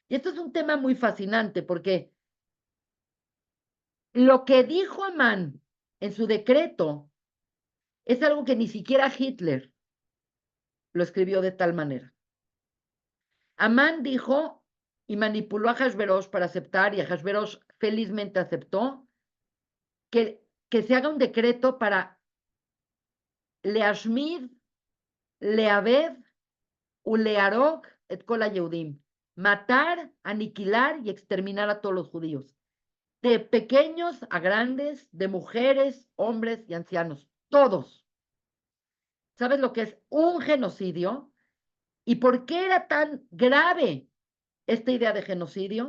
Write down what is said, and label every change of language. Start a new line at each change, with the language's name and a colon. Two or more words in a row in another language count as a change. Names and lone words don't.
Spanish: Y esto es un tema muy fascinante porque lo que dijo Amán en su decreto es algo que ni siquiera Hitler lo escribió de tal manera. Amán dijo y manipuló a Hashverosh para aceptar, y Hashverosh felizmente aceptó, que se haga un decreto para
Hebrew: להשמיד, לאבד, ולהרוג את כל היהודים,
Spanish: matar, aniquilar y exterminar a todos los judíos, de pequeños a grandes, de mujeres, hombres y ancianos, todos. ¿Sabes lo que es un genocidio? ¿Y por qué era tan grave esta idea de genocidio?